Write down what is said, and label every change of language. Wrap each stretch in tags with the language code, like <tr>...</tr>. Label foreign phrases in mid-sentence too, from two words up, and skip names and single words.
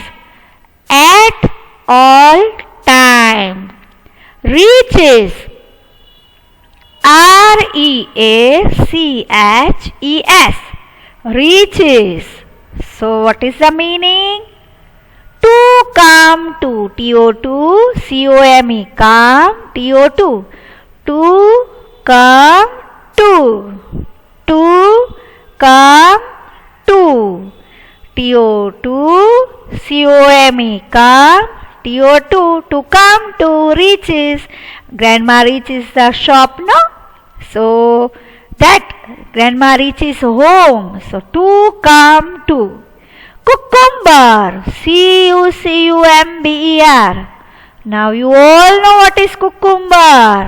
<en>At all time. Reaches, R-E-A-C-H-E-S, reaches. So what is the meaning? To come to, T-O-2, C-O-M-E, come, T-O-2. To come to. To come to. T-O-2, C-O-M-E, come, T-O-2. To come to, reaches. Grandma reaches the shop, no? So that grandma reaches home. So to come to. Cucumber, C-U-C-U-M-B-E-R. Now you all know what is cucumber.</en>